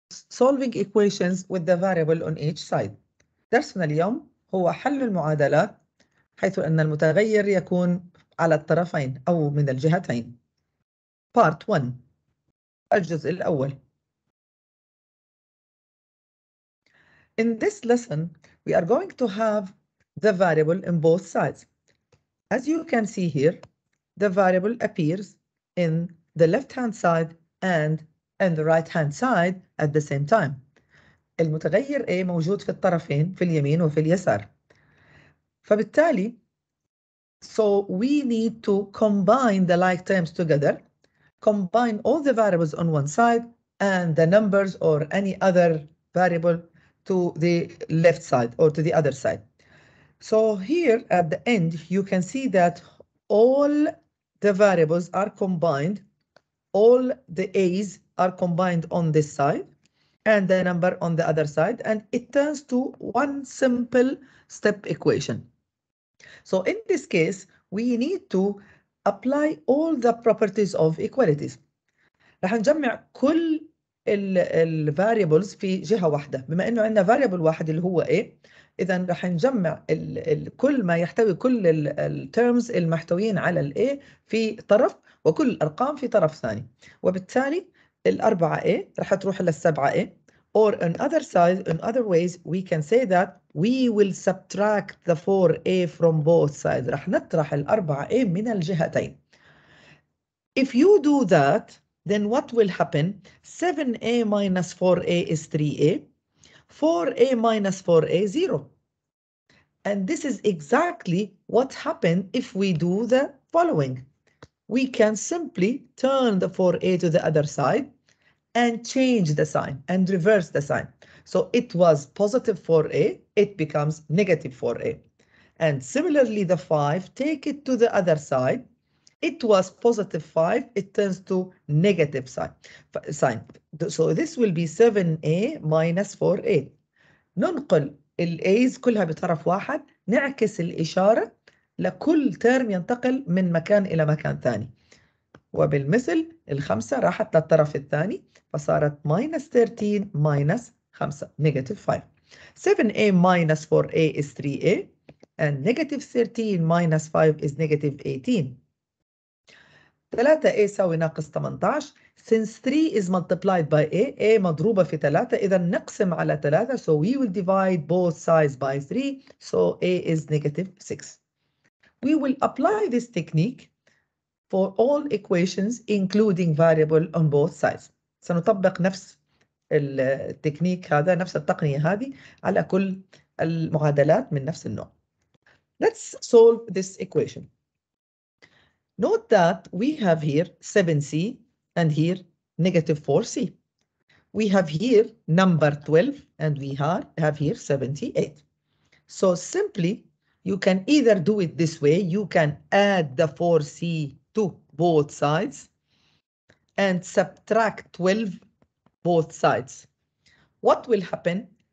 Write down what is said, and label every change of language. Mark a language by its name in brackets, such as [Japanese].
[English] solving equations with the variable on each side. [Arabic] درسنا اليوم هو حل المعادلات حيث أن المتغير يكون على الطرفين أو من الجهتين. [English] Part 1 [Arabic] الجزء الأول. [English] In this lesson, we are going to have the variable in both sides. As you can see here, the variable appears in the left-hand side and in the right-hand side at the same time. [Arabic] المتغير A موجود في الطرفين في اليمين وفي اليسار. فبالتالي, [English] so we need to combine the like terms together, combine all the variables on one side and the numbers or any other variable to the left side or to the other side. So here at the end, you can see that all the variables are combined, all the A's are combined on this side and the number on the other side, and it turns to one simple step equation. So in this case, we need to apply all the properties of equalities. [Arabic] رح نجمع كل variables في جهة واحدة. بما انه عندنا variable واحد اللي هو A، إذا رح نجمع كل ما يحتوي كل التيرمز المحتويين على ال A في طرف وكل الأرقام في طرف ثاني. وبالتالي الأربعة A رح تروح للسبعة A. [English] Or on other side, in other ways, we can say that we will subtract the 4A from both sides. [Arabic] رح نطرح الأربعة A من الجهتين. [English] If you do that, then what will happen? 7A minus 4A is 3A. 4A minus 4A, 0. And this is exactly what happened if we do the following. We can simply turn the 4A to the other side and change the sign and reverse the sign. So it was positive 4A, it becomes negative 4A. And similarly, the 5, take it to the other side. It was positive 5, it turns to negative sign. So this will be 7A minus 4A. [Arabic] ننقل الA's كلها بطرف واحد، نعكس الإشارة لكل ترم ينتقل من مكان إلى مكان ثاني. وبالمثل الخمسة راحت للطرف الثاني فصارت [English] minus 13 minus 5 negative 5. 7A minus 4A is 3A and negative 13 minus 5 is negative 18. [Arabic] 3A يساوي ناقص 18. [English] Since 3 is multiplied by A [Arabic] مضروبة في 3 إذا نقسم على 3, [English] so we will divide both sides by 3, so A is negative 6. We will apply this technique for all equations including variable on both sides. [Arabic] سنطبق نفس التكنيك هذا، نفس التقنية هذه على كل المعادلات من نفس النوع. [English] Let's solve this equation. Note that we have here 7C and here negative 4C. We have here number 12 and we have here 78. So simply you can either do it this way, you can add the 4C to both sides and subtract 12 both sides. What will happen?